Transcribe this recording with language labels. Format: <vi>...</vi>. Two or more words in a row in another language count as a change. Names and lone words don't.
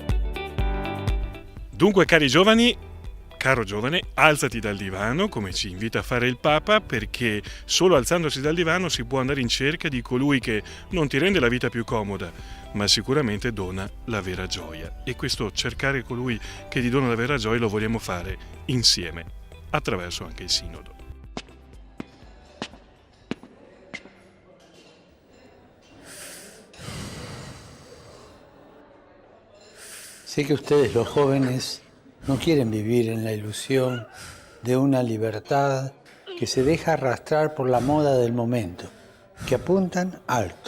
<it>Dunque, cari giovani, caro giovane, alzati dal divano, come ci invita a fare il Papa, perché solo alzandosi dal divano si può andare in cerca di colui che non ti rende la vita più comoda, ma sicuramente dona la vera gioia. E questo cercare colui che ti dona la vera gioia lo vogliamo fare insieme, attraverso anche il Sinodo.</it> <es>Sé que ustedes, los jóvenes, no quieren vivir en la ilusión de una libertad que se deja arrastrar por la moda del momento, que apuntan alto.</es>